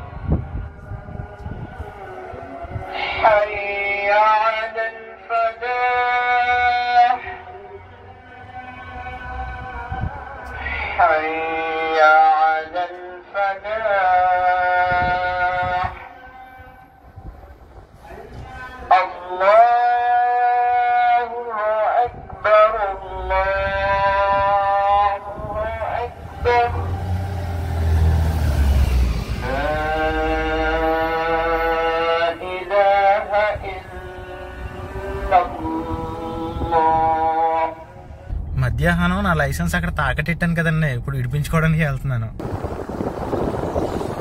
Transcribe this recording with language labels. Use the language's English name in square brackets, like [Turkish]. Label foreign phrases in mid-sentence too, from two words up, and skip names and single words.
[Arabic] حي على الفلاح حي على الفلاح الله أكبر الله أكبر لا إله إلا الله. [Telugu] మధ్యాహ్నం నా లైసెన్స్ అక్కడ తాకటెట్టాను కదండి, ఇప్పుడు విడిపించుకోవడానికి వెళ్తున్నాను.